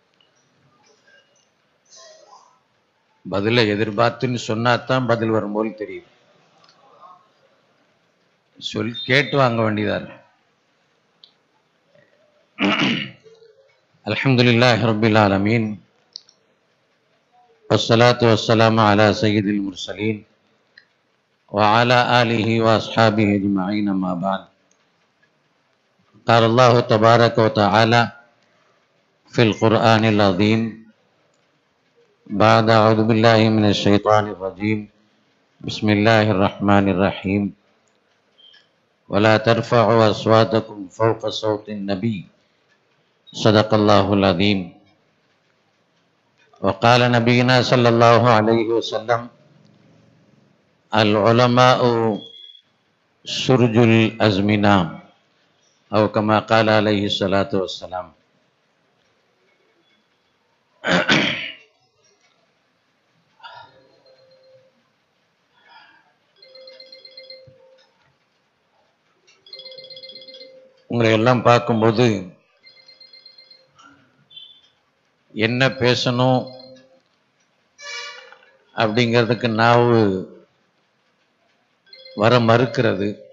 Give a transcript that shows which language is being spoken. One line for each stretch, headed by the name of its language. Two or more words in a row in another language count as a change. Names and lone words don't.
Tamil: பதிலை எதிர்பார்த்துன்னு சொன்னாதான் பதில் வரும் போல் தெரியுது. கேட்டு வாங்க வேண்டியதார்.
Arabic: الحمد لله رب العالمين والصلاة والسلام على سيد المرسلين وعلى آله وأصحابه أجمعين ما بعد. قال الله تبارك وتعالى في القرآن العظيم بعد أعوذ بالله من الشيطان الرجيم بسم الله الرحمن الرحيم ولا ترفعوا أصواتكم فوق صوت النبي صدق الله العظيم. وقال نبينا صلى الله عليه وسلم العلماء سرج الأزمنة أو كما قال عليه الصلاة والسلام.
Tamil: உங்களை எல்லாம் பார்க்கும்போது என்ன பேசணும் அப்படிங்கிறதுக்கு நாவு வர மறுக்கிறது.